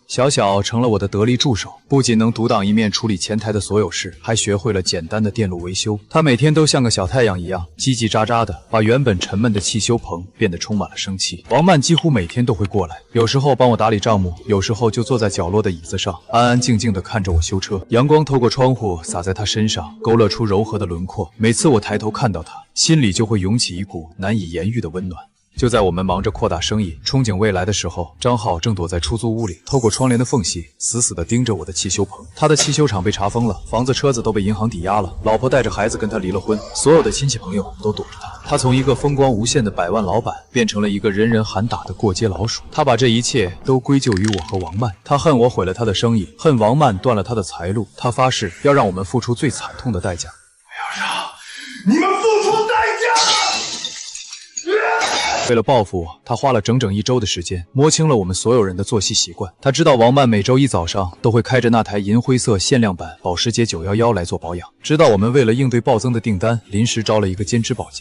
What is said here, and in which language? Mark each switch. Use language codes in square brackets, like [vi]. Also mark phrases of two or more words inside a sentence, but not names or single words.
[zh] 小小成了我的得力助手，不僅能獨當一面處理前台的所有事，還學會了簡單的電路維修。他每天都像個小太陽一樣，嘰嘰喳喳的，把原本沉悶的汽修棚變得充滿了生氣。王曼幾乎每天都會過來，有時候幫我打理賬目，有時候就坐在角落的椅子上，安安靜靜地看着我修車。陽光透過窗戶灑在他身上，勾勒出柔和的輪廓。每次我抬頭看到他，心裡就會湧起一股難以言喻的溫暖。就在我們忙着擴大生意，憧憬未來的時候，張浩正躲在出租屋裡，透過窗簾的縫隙，死死地盯着我的汽修棚。他的汽修廠被查封了，房子車子都被銀行抵押了，老婆帶着孩子跟他離了婚，所有的親戚朋友都躲着他。他從一個風光無限的百萬老闆，變成了一個人人喊打的過街老鼠。他把這一切都歸咎於我和王曼，他恨我毀了他的生意，恨王曼斷了他的財路。他發誓要讓我們付出最慘痛的代價。我要讓你們付出代價！為了報復我，他花了整整1周的時間，摸清了我們所有人的作息習慣。他知道王曼每周一早上都會開着那台銀灰色限量版保時捷911來做保養，知道我們為了應對暴增的訂單，臨時招了一個兼職保潔。